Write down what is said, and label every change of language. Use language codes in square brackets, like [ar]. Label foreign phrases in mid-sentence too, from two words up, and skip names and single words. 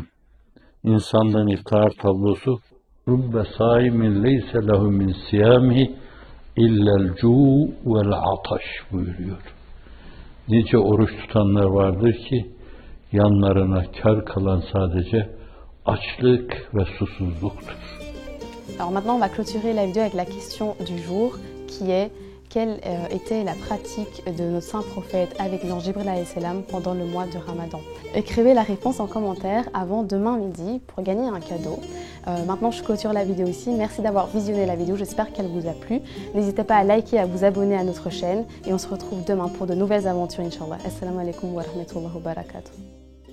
[tr] İnsandan iftar tablosu [ar] رب صائم ليس له من صيامه إلا الجوع والعطش [tr] buyuruyor. Nice oruç tutanlar vardır ki yanlarına kar kalan sadece açlık ve susuzluktur. [fr] Alors maintenant, on va clôturer la vidéo avec la question du jour qui est quelle était la pratique de notre saint prophète avec l'ange Jibril [ar] عليه السلام [fr] pendant le mois de Ramadan. Écrivez la réponse en commentaire avant demain midi pour gagner un cadeau. Maintenant, je clôture la vidéo ici. Merci d'avoir visionné la vidéo, j'espère qu'elle vous a plu. N'hésitez pas à liker, à vous abonner à notre chaîne et on se retrouve demain pour de nouvelles aventures, Inch'Allah. [ar] السلام عليكم ورحمة الله وبركاته.